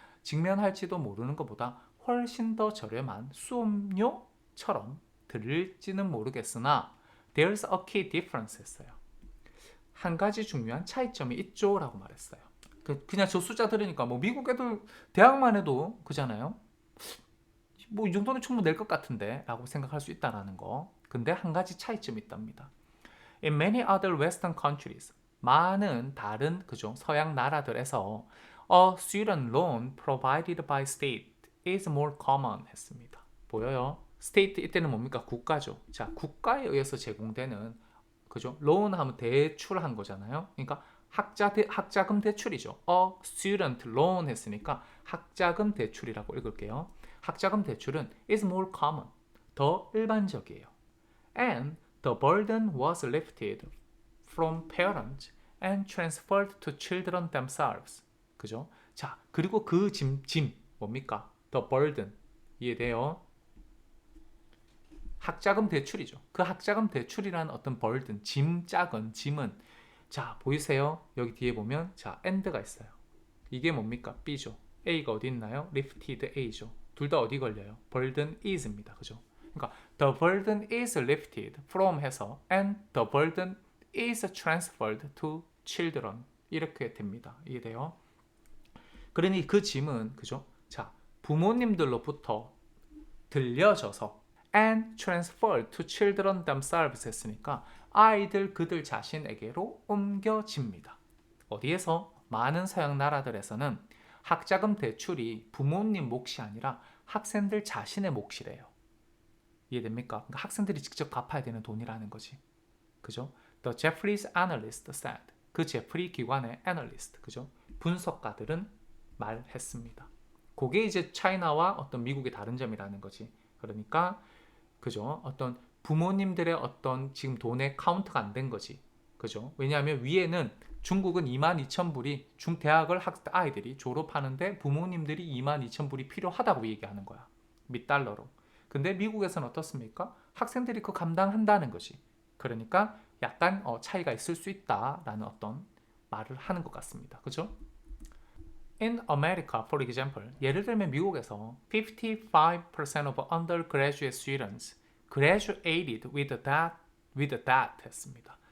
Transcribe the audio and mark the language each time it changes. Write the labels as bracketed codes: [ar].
[ko] 직면할지도 모르는 것보다 훨씬 더 저렴한 수업료처럼 들릴지는 모르겠으나 [en] there's a key difference [ko] 했어요. 한 가지 중요한 차이점이 있죠 라고 말했어요. 그냥 저 숫자 들으니까 뭐 미국 애들 대학만 해도 그잖아요. 뭐 이 정도는 충분히 낼 것 같은데 라고 생각할 수 있다라는 거. 근데 한 가지 차이점이 있답니다. [en] In many other Western countries, [ko] 많은 다른 그죠 서양 나라들에서 [en] a student loan provided by state is more common [ko] 했습니다. 보여요? state 이때는 뭡니까? 국가죠. 자, 국가에 의해서 제공되는 그죠? loan 하면 대출한 거잖아요. 그러니까 학자금 대출이죠. a student loan 했으니까 학자금 대출이라고 읽을게요. 학자금 대출은 is more common, 더 일반적이에요. [en] And the burden was lifted from parents and transferred to children themselves. [ko] 그죠? 자, 그리고 그 짐 뭡니까? The burden. 이해돼요? 학자금 대출이죠. 그 학자금 대출이라는 어떤 burden, 작은 짐은 자, 보이세요? 여기 뒤에 보면 자, and가 있어요. 이게 뭡니까? B죠. A가 어디 있나요? lifted A죠. 둘 다 어디 걸려요? burden is입니다. 그죠? 그러니까 [en] the burden is lifted from [ko] 해서 [en] and the burden is transferred to children [ko] 이렇게 됩니다. 이해돼요? 그러니 그 짐은 그죠? 자, 부모님들로부터 들려져서 [en] and transferred to children themselves [ko] 했으니까 아이들 그들 자신에게로 옮겨집니다. 어디에서? 많은 서양 나라들에서는 학자금 대출이 부모님 몫이 아니라 학생들 자신의 몫이래요. 이해됩니까? 그러니까 학생들이 직접 갚아야 되는 돈이라는 거지. 그죠? [en] The Jeffries analyst said. [ko] 그 제프리 기관의 애널리스트, 그죠? 분석가들은 말했습니다. 그게 이제 차이나와 어떤 미국의 다른 점이라는 거지. 그러니까 그죠? 어떤 부모님들의 어떤 지금 돈의 카운트가 안 된 거지. 그죠? 왜냐하면 위에는 중국은 22,000불이 대학을 아이들이 졸업하는데 부모님들이 22,000불이 필요하다고 얘기하는 거야. $1. 근데 미국에서는 어떻습니까? 학생들이 그 감당한다는 것이. 그러니까 약간 차이가 있을 수 있다라는 어떤 말을 하는 것 같습니다. 그죠? [en] In America, for example, [ko] 예를 들면 미국에서 [en] 55% of undergraduate students graduated with that [ko] 했습니다.